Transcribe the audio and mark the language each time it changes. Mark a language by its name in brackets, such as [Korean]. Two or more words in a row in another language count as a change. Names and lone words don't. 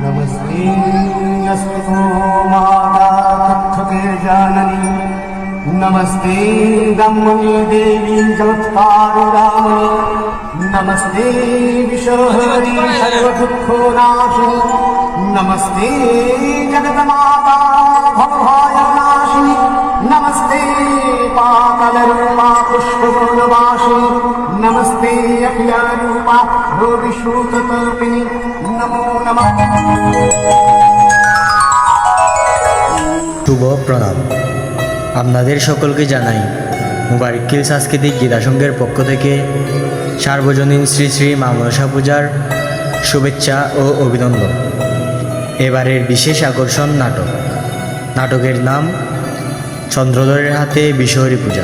[Sanskrit] नमस्ते अस्तु माता तत्त्वके जननी नमस्ते ब्रह्मणे देवी चमत्कारुरामणे नमस्ते विश्वहरि सर्वदुःखनाशिनी नमस्ते जगन्माता भवभयनाशिनी नमस्ते पातलरूपा पुष्पगुणवासिनी नमस्ते अखिलरूपा भूविश्रुतकल्पिनी नमो नमः। [Bangla] শুভ প্রণাম। আপনাদের সকলকে জানাই মুবারকিল সাংস্কৃতিক গীতাসংঘের পক্ষ থেকে সার্বজনীন শ্রী শ্রী মা মনসা পূজার শুভেচ্ছা ও অভিনন্দন। এবারের বিশেষ আকর্ষণ নাটকের নাম চন্দ্রধরের হাতে বিশ্বহরি পূজা।